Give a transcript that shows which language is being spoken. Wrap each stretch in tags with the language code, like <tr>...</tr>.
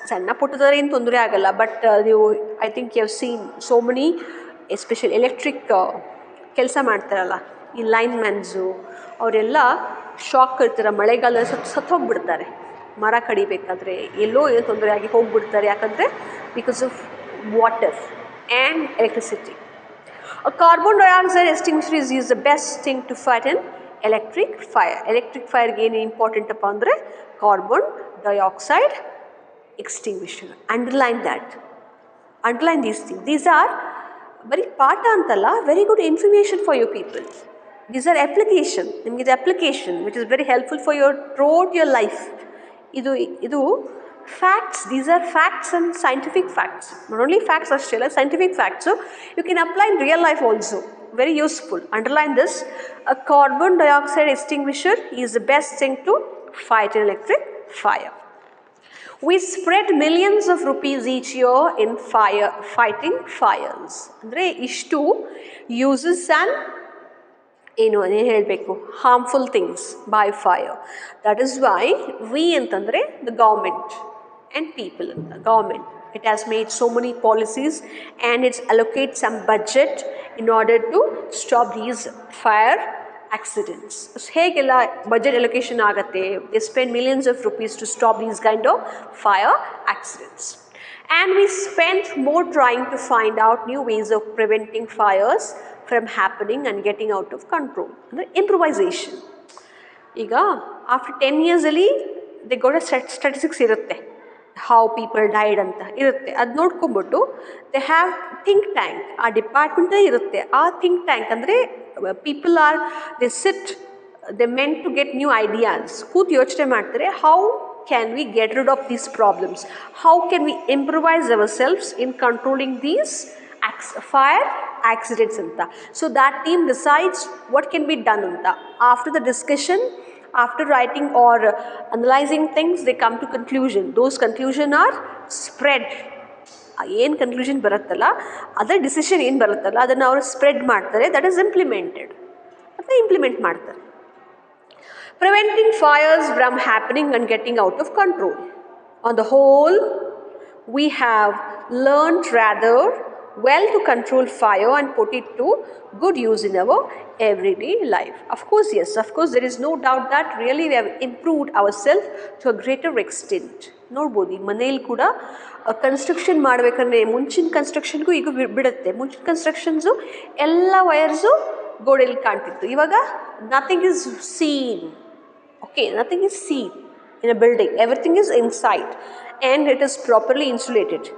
<kn>ಸಣ್ಣ ಪುಟ್ಟದ್ರೆ ಏನು ತೊಂದರೆ ಆಗಲ್ಲ, ಬಟ್ ನೀವು</kn> <en>I think you have seen so many especially electric</en> <kn>ಕೆಲಸ ಮಾಡ್ತಾರಲ್ಲ, ಈ ಲೈನ್ ಮ್ಯಾನ್ಸು ಅವರೆಲ್ಲ ಶಾಕ್ ಇರ್ತಾರೆ, ಮಳೆಗಾಲದಲ್ಲಿ ಸತ್ತೋಗ್ಬಿಡ್ತಾರೆ. ಮರ ಕಡಿಬೇಕಾದ್ರೆ ಎಲ್ಲೋ ಏನೋ ತೊಂದರೆ ಆಗಿ ಹೋಗ್ಬಿಡ್ತಾರೆ. ಯಾಕಂದರೆ</kn> <en>Because of water and electricity. A carbon dioxide extinguisher is used the best thing to fight an electric fire.</en> <kn>Electric fire ಏನು ಇಂಪಾರ್ಟೆಂಟ್ ಅಪ್ಪ ಅಂದರೆ carbon dioxide extinguisher.</kn> <en>Underline that. Underline these things. These are very</en> <kn>ಪಾಠ ಅಂತಲ್ಲ,</kn> <en>Very good information for your people. These are application.</en> <kn>ನಿಮಗೆ ಇದು</kn> <en>Application which is very helpful for your throughout your life. ಇದು facts. These are facts and scientific facts. Not only facts</en> <kn>ಅಷ್ಟೇ ಅಲ್ಲ,</kn> <en>Scientific facts you can apply in real life also. Very useful. Underline this. A carbon dioxide extinguisher is the best thing to fight an electric fire. We spread millions of rupees each year in fighting fires.</en> <kn>ಅಂದರೆ ಇಷ್ಟು</kn> <en>uses and</en> <kn>ಏನು ಹೇಳಬೇಕು,</kn> <en>Harmful things by fire. That is why we ಅಂತಂದರೆ the government and people ಅಂತ. Government it has made so many policies and it's allocate some budget in order to stop these fire accidents.</en> <kn>ಹೇಗೆಲ್ಲ budget allocation ಆಗುತ್ತೆ?</kn> <en>they spend millions of rupees to stop these kind of fire accidents. And we spend more trying to find out new ways of preventing fires from happening and getting out of control. ಅಂದರೆ improvisation. ಈಗ after 10 yearsಲ್ಲಿ they got statistics ಇರುತ್ತೆ, how people died</en> <kn>ಅಂತ ಇರುತ್ತೆ. ಅದು ನೋಡ್ಕೊಂಬಿಟ್ಟು</kn> <en>They have think tank.</en> <kn>ಆ ಡಿಪಾರ್ಟ್ಮೆಂಟೇ ಇರುತ್ತೆ.</kn> <en>ಆ think tank ಅಂದರೆ people are they sit, they meant to get new ideas.</en> <kn>ಕೂತು ಯೋಚನೆ ಮಾಡ್ತಾರೆ,</kn> <en>How can we get rid of these problems, how can we improvise our selfs in controlling these fire accidents ಅಂತ. So that team decides what can be done ಅಂತ. After the discussion, after writing or analyzing things, they come to conclusion. Those conclusion are spread.</en> <kn>ಏನು conclusion ಬರುತ್ತಲ್ಲ, ಅದರ decision ಏನು ಬರುತ್ತಲ್ಲ ಅದನ್ನು ಅವರು spread ಮಾಡ್ತಾರೆ.</kn> <en>That is implemented.</en> <kn>ಅದನ್ನ ಇಂಪ್ಲಿಮೆಂಟ್ ಮಾಡ್ತಾರೆ.</kn> <en>Preventing fires from happening and getting out of control. On the whole we have learned rather well to control fire and put it to good use in our everyday life. Of course, yes, of course, there is no doubt that really we have improved ourselves to a greater extent.</en> <kn>ನೋಡ್ಬೋದು ಈಗ ಮನೇಲಿ ಕೂಡ construction ಮಾಡಬೇಕಂದ್ರೆ ಮುಂಚಿನ ಕನ್ಸ್ಟ್ರಕ್ಷನ್ಗೂ ಈಗ ಬಿಡುತ್ತೆ. ಮುಂಚಿನ constructions ಎಲ್ಲ ವಯರ್ಸು ಗೋಡೆಯಲ್ಲಿ ಕಾಣ್ತಿತ್ತು.</kn> <en>ಇವಾಗ nothing is seen. Okay, nothing is seen in a building. Everything is inside and it is properly insulated.</en>